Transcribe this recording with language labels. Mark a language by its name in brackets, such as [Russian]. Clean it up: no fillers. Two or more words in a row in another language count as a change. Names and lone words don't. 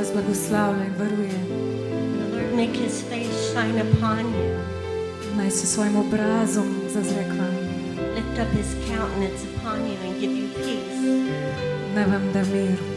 [Slovenian] blagoslavlja in varuje. [English] The Lord make his face shine upon you. [Slovenian] Naj se svojim obrazom zazre k vam. [English] Lift up his countenance upon you and give you peace. [Slovenian] Naj vam da mir.